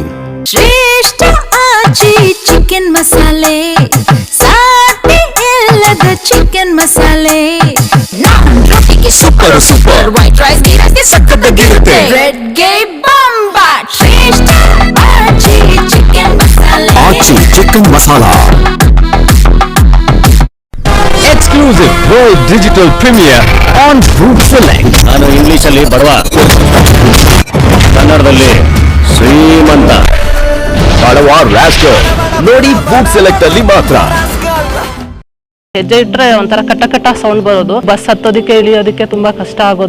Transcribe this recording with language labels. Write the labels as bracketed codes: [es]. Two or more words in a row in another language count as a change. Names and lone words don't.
[kn] ಶ್ರೇಷ್ಠ ಆಚಿ ಚಿಕನ್ ಮಸಾಲೆ, ಸಾಟಿ ಇಲ್ಲದ ಚಿಕನ್ ಮಸಾಲೆ. ನಾನ್ ರೊಟ್ಟಿಗೆ ಸೂಪರ್, [en] white rice [kn] ಗೆ ಸಕ್ಕತ್ತಾಗಿರುತ್ತೆ, ರೆಡ್ ಗೆ ಬಾಂಬಾಟ್. ಶ್ರೇಷ್ಠ ಆಚಿ ಚಿಕನ್ ಮಸಾಲೆ. ಆಚಿ ಚಿಕನ್ ಮಸಾಲಾ. [en] Exclusive world digital premiere on Food Select. [kn] ನಾನು ಇಂಗ್ಲಿಷ್ ಅಲ್ಲಿ ಬಡವ, ಕನ್ನಡದಲ್ಲಿ ಶ್ರೀಮಂತ. ಬಡವ ರಾಸ್ಕಲ್ ನೋಡಿ ಫುಡ್ ಸೆಲೆಕ್ಟ್ ಅಲ್ಲಿ ಮಾತ್ರ. ಹೆಜ್ಜೆ ಇಟ್ರೆ ಒಂಥರ ಕಟ್ಟ ಸೌಂಡ್ ಬರೋದು, ಬಸ್ ಹತ್ತೋದಕ್ಕೆ ಇಳಿಯೋದಕ್ಕೆ ತುಂಬಾ ಕಷ್ಟ ಆಗೋದು.